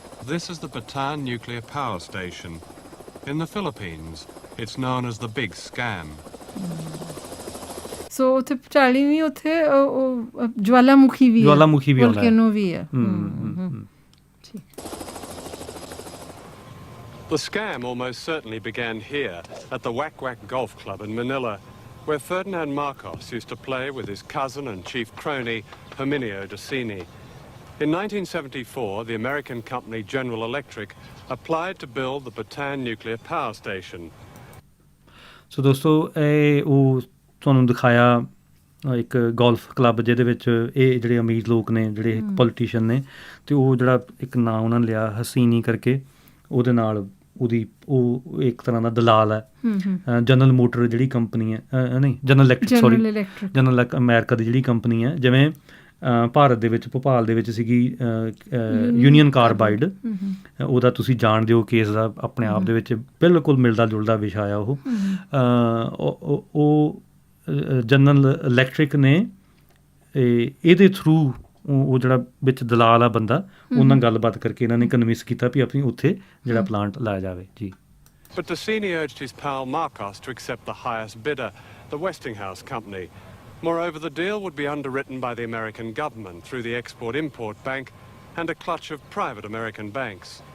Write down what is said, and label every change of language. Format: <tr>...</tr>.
<en>This is the Bataan Nuclear Power Station. In the Philippines, it's known as the Big Scam.</en> <pa>So ਉੱਥੇ ਭੁਚਾਲੀ ਵੀ, ਉੱਥੇ ਜਵਾਲਾਮੁਖੀ ਵੀ ਹੈ, volcano ਵੀ ਹੈ।</pa> <en>The scam almost certainly began here at the Wak Wak Golf Club in Manila, where Ferdinand Marcos used to play with his cousin and chief crony Herminio Dicini. In 1974, the American company General Electric applied to build the Bataan Nuclear Power Station.</en> <pa>ਸੋ ਦੋਸਤੋ ਇਹ ਉਹ ਤੁਹਾਨੂੰ ਦਿਖਾਇਆ ਇੱਕ golf club ਜਿਹਦੇ ਵਿੱਚ ਇਹ ਜਿਹੜੇ ਅਮੀਰ ਲੋਕ ਨੇ, ਜਿਹੜੇ ਪੋਲੀਟੀਸ਼ੀਅਨ ਨੇ, ਅਤੇ ਉਹ ਜਿਹੜਾ ਇੱਕ ਨਾਂ ਉਹਨਾਂ ਨੇ ਲਿਆ ਹਸੀਨੀ ਕਰਕੇ, ਉਹਦੇ ਨਾਲ ਉਹ ਇੱਕ ਤਰ੍ਹਾਂ ਦਾ ਦਲਾਲ ਹੈ। ਜਨਰਲ ਮੋਟਰ ਜਿਹੜੀ ਕੰਪਨੀ ਹੈ, ਨਹੀਂ ਜਨਰਲ ਇਲੈਕਟ੍ਰਿਕ, ਜਨਰਲ ਅਮਰੀਕਾ ਦੀ ਜਿਹੜੀ ਕੰਪਨੀ ਹੈ, ਜਿਵੇਂ ਭਾਰਤ ਦੇ ਵਿੱਚ ਭੋਪਾਲ ਦੇ ਵਿੱਚ ਸੀਗੀ ਯੂਨੀਅਨ ਕਾਰਬਾਈਡ, ਉਹਦਾ ਤੁਸੀਂ ਜਾਣਦੇ ਹੋ ਕੇਸ ਦਾ ਆਪਣੇ ਆਪ ਦੇ ਵਿੱਚ ਬਿਲਕੁਲ ਮਿਲਦਾ ਜੁਲਦਾ ਵਿਸ਼ਾ ਆ। ਉਹ ਜਨਰਲ ਇਲੈਕਟ੍ਰਿਕ ਨੇ ਇਹਦੇ ਥਰੂ ਉਹ ਜਿਹੜਾ ਵਿੱਚ ਦਲਾਲ ਆ ਬੰਦਾ, ਉਹਨਾਂ ਗੱਲਬਾਤ ਕਰਕੇ ਇਹਨਾਂ ਨੇ ਕਨਵਿੰਸ ਕੀਤਾ ਵੀ ਆਪਣੀ ਉੱਥੇ ਜਿਹੜਾ ਪਲਾਂਟ ਲਾਇਆ ਜਾਵੇ। ਜੀ।</pa> <en>But Dicini urged his pal Marcos to accept the highest bidder, the Westinghouse Company. Moreover, the deal would be underwritten by the American government through the Export-Import Bank and a clutch of private American banks.</en>